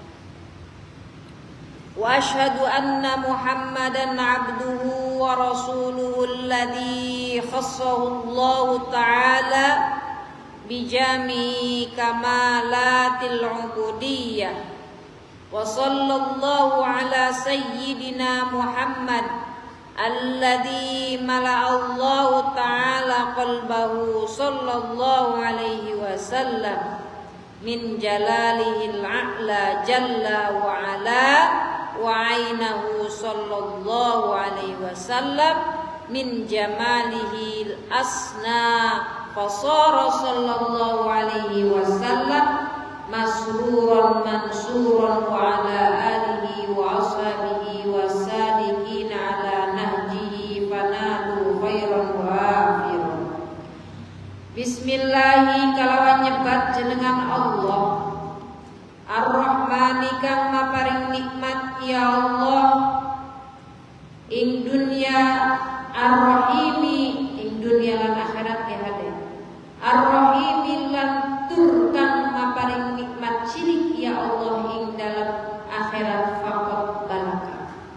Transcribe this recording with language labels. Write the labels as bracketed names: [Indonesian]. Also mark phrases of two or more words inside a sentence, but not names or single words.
[Arabic] وأشهد أن محمدا عبده ورسوله الذي خصه الله تعالى بجميع كمالات العبودية. وصلى الله على سيدنا محمد الذي ملأ الله تعالى قلبه صلى الله عليه وسلم من جلاله الأعلى جل وعلا وعينه صلى الله عليه وسلم من جماله الأسنى فصار صلى الله عليه وسلم مسرورا منصورا وعلى آله وأصحابه والصادقين على نهجه فنالوا خيرا وافرا. [Javanese] Bismillahi kalawan nyebat jenengan Allah Ar-Rahmani kang maparing nikmat ya Allah ing dunya Ar-Rahimi ing dunya lan akhirat ya hade Ar-Rahimi lan tur kang maparing nikmat cilik ya Allah ing dalam akhirat faqat balaka.